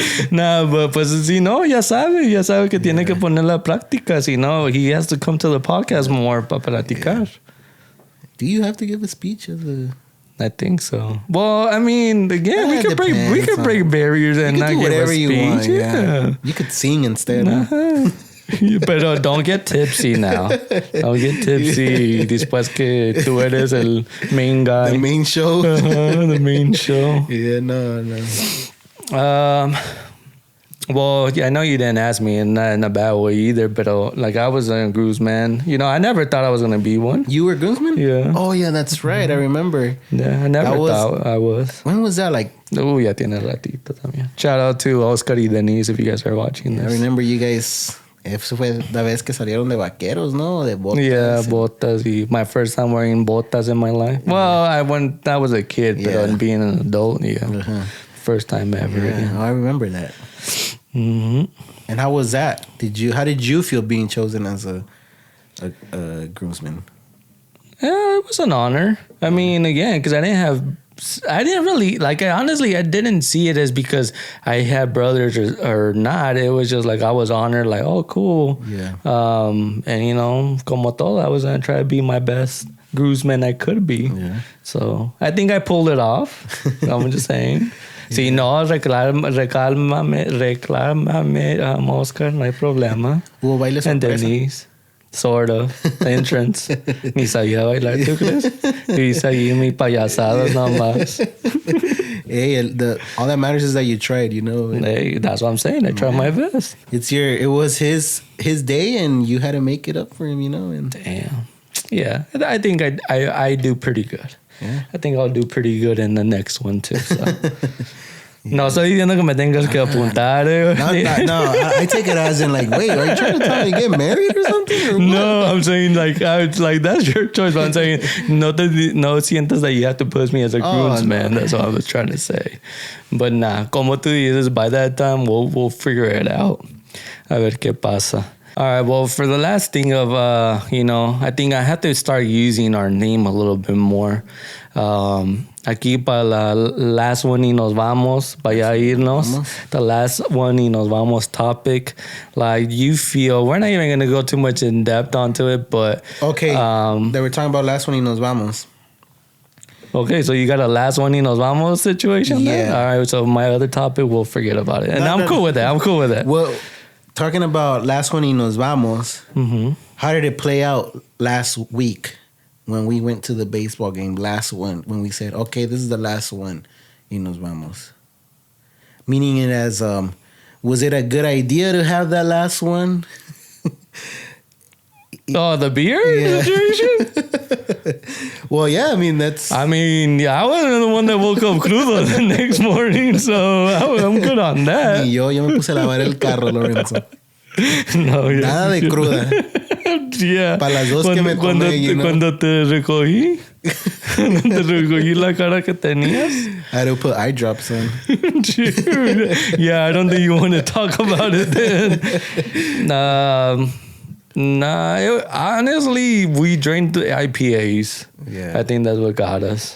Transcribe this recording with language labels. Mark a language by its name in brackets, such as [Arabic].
[English] Nah, but [Spanish] pues si no, ya sabe que tiene que poner la práctica. Si no, [English] he has to come to the podcast more [Spanish] para practicar. [English] Do you have to give a speech as a? I think so. Well, I mean, again, we could break barriers and not give a speech. You want, you could sing instead. But don't get tipsy now. Don't get tipsy [Spanish] después que tú eres el [English] main guy. The main show. The main show. Yeah, no. Well, yeah, I know you didn't ask me in a bad way either, but like I was a groomsman. You know, I never thought I was gonna be one. You were groomsman? Yeah. Oh yeah, that's right. I remember. Yeah, I never thought I was. When was that? Like, [Spanish] Ya tiene ratito también. [English] Shout out to Oscar y Denise if you guys are watching this. I remember you guys. [Spanish] Eso fue la vez que salieron de vaqueros, ¿no? De botas. [English] Yeah, botas. My first time wearing botas in my life. Well, I was a kid, but being an adult, first time ever. Yeah. Oh, I remember that. Mm-hmm. And how was that? How did you feel being chosen as a groomsman? Yeah, it was an honor. I mean, again, because I didn't really like. Honestly, I didn't see it as because I had brothers or not. It was just like I was honored. Like, oh, cool. Yeah. And you know, [Spanish] como todo, [English] I was gonna try to be my best groomsman I could be. Yeah. So I think I pulled it off. I'm just saying. [Spanish] Si no, reclámame, Oscar, no hay problema. ¿Hubo baile sorpresa? [English] And Denise, sort of, entrance. [Spanish] Ni sabía bailar, ¿tú crees? Y seguí mis payasadas nomás. [English] Hey, all that matters is that you tried, you know. Hey, that's what I'm saying. I tried my best. It was his day, and you had to make it up for him, you know. And damn. Yeah, I think I do pretty good. Yeah. I think I'll do pretty good in the next one too. So. [Spanish] No estoy diciendo que me tengas que apuntar. [English] No, I take it as in like, wait, are you trying to tell me to get married or something? Or no, I'm saying like that's your choice. But I'm saying [Spanish] no sientas [English] that you have to put me as a groomsman. No. That's what I was trying to say. But nah, [Spanish] como tú dices, [English] by that time we'll figure it out. [Spanish] A ver qué pasa. [English] All right, well, for the last thing of, I think I have to start using our name a little bit more. [Spanish] Aquí para la last one y nos vamos, para ya irnos. [English] The last one y nos vamos topic. Like, you feel, we're not even going to go too much in depth onto it, but... Okay, they were talking about last one y nos vamos. Okay, so you got a last one y nos vamos situation then? Yeah. All right, so my other topic, we'll forget about it. And I'm cool with that. Well... Talking about last one y nos vamos, how did it play out last week when we went to the baseball game? Last one, when we said, okay, this is the last one y nos vamos. Meaning it as, was it a good idea to have that last one? Oh, the beer situation? Well, yeah, I mean, that's... I wasn't the one that woke up crudo the next morning, so I'm good on that. [Spanish] Yo me puse a lavar el carro, Lorenzo. [English] No, yeah. [Spanish] Nada de cruda. [English] Yeah. [Spanish] Para las dos que me tomé, cuando te recogí, te recogí la cara que tenías. [English] I had to put eye drops on. Dude. Yeah, I don't think you want to talk about it then. Honestly, we drank the IPAs. Yeah. I think that's what got us.